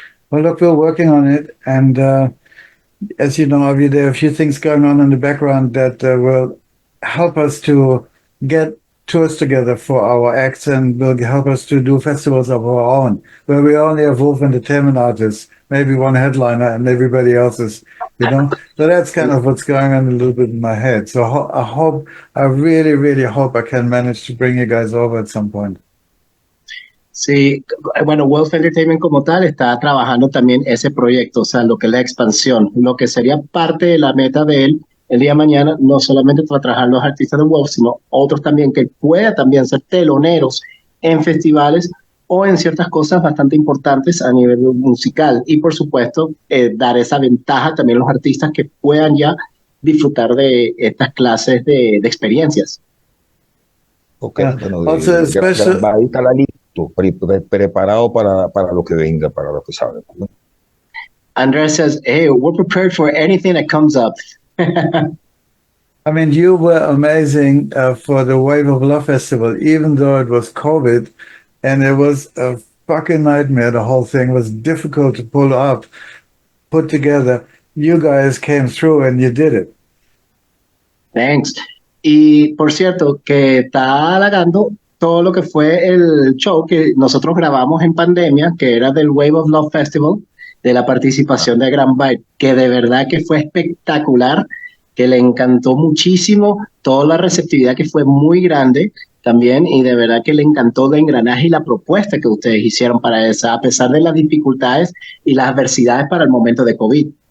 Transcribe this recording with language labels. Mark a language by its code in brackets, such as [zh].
[en] Well, look, we're working on it, and as you know, Avi, there are a few things going on in the background that will help us to get tours together for our acts, and will help us to do festivals of our own, where we only have Wolf Entertainment artists, maybe one headliner, and everybody else is, So that's kind of what's going on a little bit in my head. So I really, really hope I can manage to bring you guys over at some point. [es] Sí, bueno, Wolf Entertainment como tal está trabajando también ese proyecto, o sea, lo que es la expansión, lo que sería parte de la meta de él el día de mañana, no solamente para trabajar los artistas de Wolf, sino otros también que pueda también ser teloneros en festivales o en ciertas cosas bastante importantes a nivel musical. Y por supuesto, dar esa ventaja también a los artistas que puedan ya disfrutar de estas clases de experiencias. Ok, bueno, está listo, preparado para lo que venga, para lo que sabe. [en] Andres says, hey, we're prepared for anything that comes up. I mean, you were amazing for the Wave of Love Festival, even though it was COVID, and it was a fucking nightmare. The whole thing was difficult to put together. You guys came through and you did it. Thanks. [es] Y por cierto, que está halagando todo lo que fue el show que nosotros grabamos en pandemia, que era del Wave of Love Festival, de la participación de Grand Byte, que de verdad que fue espectacular, que le encantó muchísimo, toda la receptividad que fue muy grande también, y de verdad que le encantó el engranaje y la propuesta que ustedes hicieron para esa, a pesar de las dificultades y las adversidades para el momento de COVID.